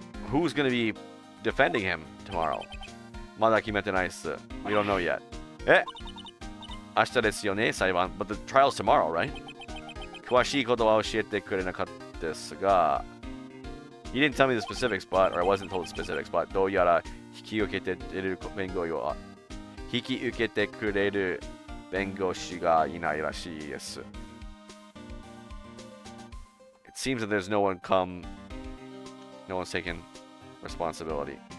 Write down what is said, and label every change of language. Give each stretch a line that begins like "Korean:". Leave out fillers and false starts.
English: Who's going to be defending him tomorrow?
Japanese: まだ決めてないっす.
English: We don't know yet.
Japanese: 明日ですよね、裁判.
English: But the trial's tomorrow, right?
Japanese: 詳しいことは教えてくれなかったですが.
English: He didn't tell me the specifics, but, or I wasn't told the specifics, but
Japanese: どうやら引き受けている弁護士は引き受けてくれる弁護士がいないらしいです.
English: It seems that there's no one's taken responsibility.